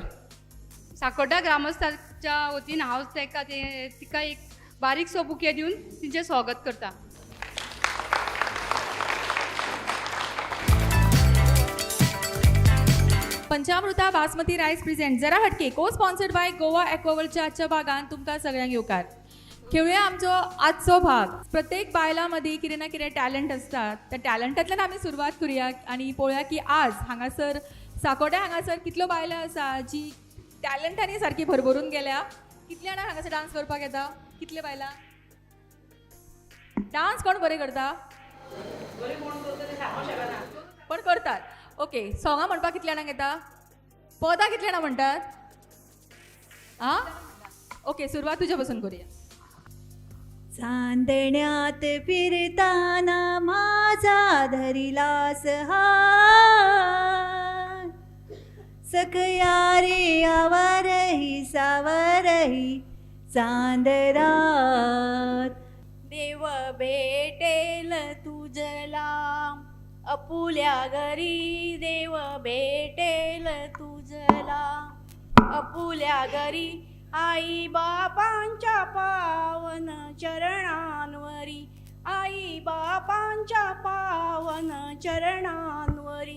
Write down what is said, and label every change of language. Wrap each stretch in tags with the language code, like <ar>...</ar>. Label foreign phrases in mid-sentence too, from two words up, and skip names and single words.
<kok>साकोड्डा ग्रामस्थांच्या वतीन हांव तिका एक बारीकसो बुके दिवन तिचें स्वागत करता। पंचामृता बासमती</kok> <en>rice present</en> <kok>जरा हटके</kok> <en>co sponsored by</en> <kok>गोवा एक्वा वर्ल्डच्या आजच्या भागान तुमकां सगळ्यांक येवकार। खेळूया आमचो आजचो भाग। प्रत्येक बायलांमध्ये कितें ना कितें टॅलंट असतात, त्या टॅलंटांतल्यान आमी सुरवात करूया आणि पळोवया की आज हांगासर साकोड्या हांगासर कितल्यो बायलां आसा जी टॅलंटांनी सारकी भरभरून गेल्या। कितले जाणां हांगासर डान्स करपाक येता? कितले बायलां डान्स कोण बरें करता? पण करतात। ओके, सोंगां म्हणपाक कितले जाणांक येता? पदां कितले जाणां म्हणटात? आं ओके, सुरवात तुज्या पासून करूया।</kok> <mr>चांदण्यात फिरताना माझा धरिलास हात, सकया रे आवारही सावरही चांदरात, देव भेटेल तुझला अपुल्या घरी, देव भेटेल तुझला अपुल्या घरी, आई बापांच्या पावन चरणांवरी, आई बापांच्या पावन चरणांवरी,</mr>